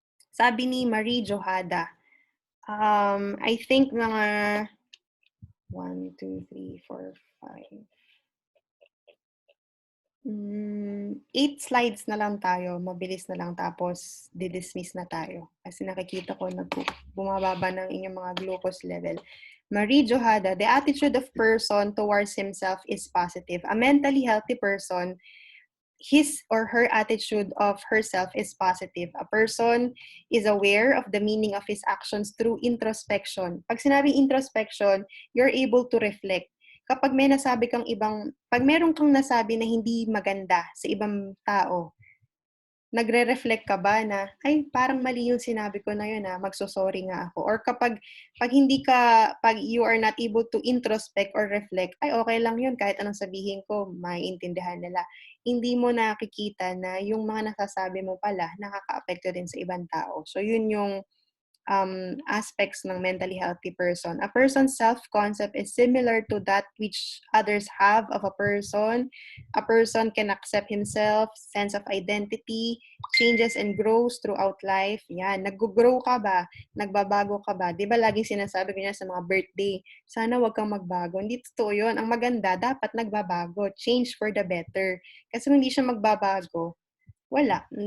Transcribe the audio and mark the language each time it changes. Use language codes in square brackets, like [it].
[tl] Sabi ni Marie Johada, I think mga 1, 2, 3, 4, 5. 8 slides na lang tayo. Mabilis na lang. Tapos, di-dismiss na tayo. Kasi nakikita ko bumababa ng inyong mga glucose level. [en] Marie Johada, the attitude of person towards himself is positive. A mentally healthy person, his or her attitude of herself is positive. A person is aware of the meaning of his actions through introspection. [tl] Pag sinabing [en] introspection, you're able to reflect. [tl] Kapag pag meron kang nasabi na hindi maganda sa ibang tao, nagre-reflect ka ba na, ay, parang mali yung sinabi ko na yun, magsosorry nga ako. Or pag [en] you are not able to introspect or reflect, [tl] ay, okay lang yun, kahit anong sabihin ko, maiintindihan nila. Hindi mo nakikita na yung mga nasasabi mo pala, nakaka-apekto din sa ibang tao. So, yun yung aspects ng mentally healthy person. [en] A person's self-concept is similar to that which others have of a person. A person can accept himself, sense of identity, changes and grows throughout life. [tl] Yan, nag-grow ka ba? Nagbabago ka ba? Di ba laging sinasabi ko niya sa mga birthday, sana wag kang magbago. Hindi totoo yun. Ang maganda, dapat nagbabago. [en] Change for the better. [tl] Kasi kung hindi siya magbabago, wala.